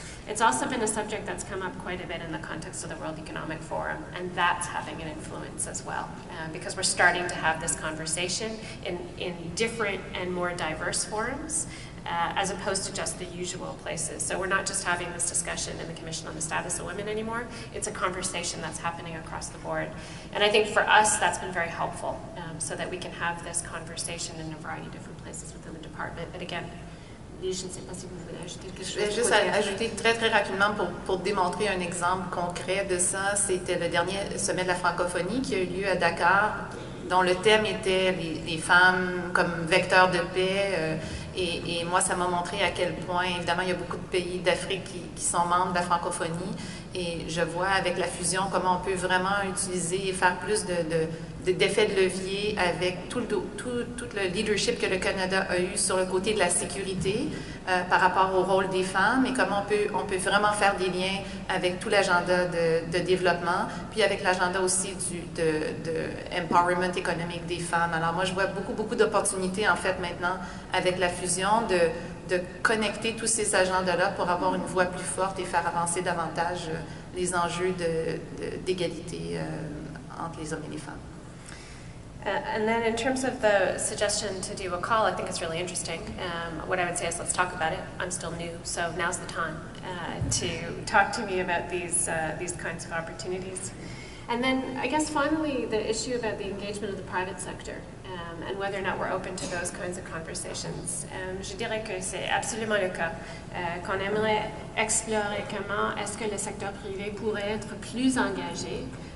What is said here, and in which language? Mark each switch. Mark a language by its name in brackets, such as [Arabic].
[English] It's also been a subject that's come up quite a bit in the context of the World Economic Forum, and that's having an influence as well, because we're starting to have this conversation in different and more diverse forums, as opposed to just the usual places. So we're not just having this discussion in the Commission on the Status of Women anymore. It's a conversation that's happening across the board. And I think for us, that's been very helpful, so that we can have this conversation in a variety of different places within the department. But again, [French] je ne sais pas si vous voulez ajouter quelque chose. Je vais juste ajouter très rapidement pour démontrer un exemple concret de ça. C'était le dernier sommet de la francophonie qui a eu lieu à Dakar, dont le thème était les femmes comme vecteurs de paix. Et moi, ça m'a montré à quel point, évidemment, il y a beaucoup de pays d'Afrique qui sont membres de la francophonie. Et je vois avec la fusion comment on peut vraiment utiliser et faire plus d'effets de levier avec tout le leadership que le Canada a eu sur le côté de la sécurité par rapport au rôle des femmes, et comment on peut vraiment faire des liens avec tout l'agenda de développement, puis avec l'agenda aussi de empowerment économique des femmes. Alors moi, je vois beaucoup d'opportunités en fait maintenant avec la fusion de connecter tous ces agendas-là pour avoir une voix plus forte et faire avancer davantage les enjeux d'égalité entre les hommes et les femmes. [English] And then in terms of the suggestion to do a call, I think it's really interesting. What I would say is let's talk about it. I'm still new, so now's the time to talk to me about these kinds of opportunities. And then I guess finally the issue about the engagement of the private sector and whether or not we're open to those kinds of conversations. [French] Je dirais que c'est absolument le cas, qu'on aimerait explorer comment est-ce que le secteur privé pourrait être plus engagé